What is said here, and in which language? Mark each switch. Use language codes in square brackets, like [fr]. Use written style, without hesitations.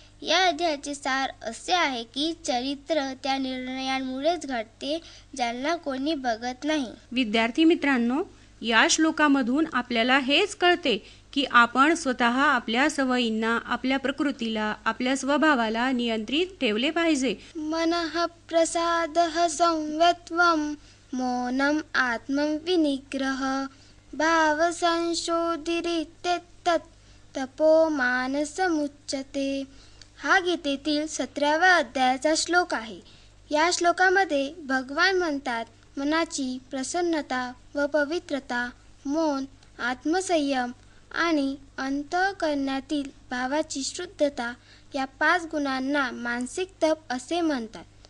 [mr] या अध्यायाचे सार असे आहे की चरित्र त्या निर्णयांमुळेच घडते ज्यांना कोणी बघत नाही. विद्यार्थी मित्रांनो, या श्लोकामधून आपल्याला हेच कळते की आपण स्वतः आपल्या सवयींना, आपल्या प्रकृतीला, आपल्या स्वभावाला नियंत्रित ठेवले पाहिजे. [sa] मनः प्रसादः संयत्वं मौनम् आत्मविनिग्रह भावसंशोधिरित्येतत् तपो मानसमुच्यते. [mr] हा गीतेतील 17व्या अध्यायाचा श्लोक आहे. या श्लोकामध्ये भगवान म्हणतात, मनाची प्रसन्नता व पवित्रता, मौन, आत्मसंयम आणि अंतःकरणातील भावाची शुद्धता या 5 गुणांना मानसिक तप असे म्हणतात.